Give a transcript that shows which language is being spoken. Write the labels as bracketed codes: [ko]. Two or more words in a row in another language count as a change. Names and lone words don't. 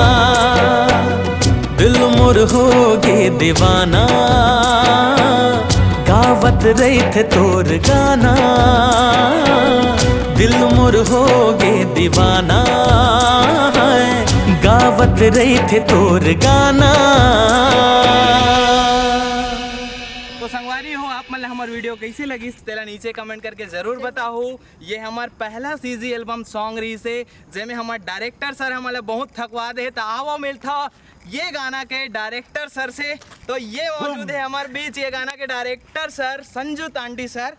[hne] दिल मोर होगे दीवाना, गावत रही थे तोर गाना। दिल मोर होगे दीवाना, गावत रही थे तोर गाना। तो संगवारी हो आप मतलब हमार वीडियो कैसी लगी तेला नीचे कमेंट करके जरूर बताओ। ये हमार पहला [en] CG album song [hne] रही से, जेमें हमार डायरेक्टर सर हमारे बहुत थकवा दे। तो आओ मिलता ये गाना के डायरेक्टर सर से। तो ये मौजूद है हमारे बीच ये गाना के डायरेक्टर सर संजू तांडी सर।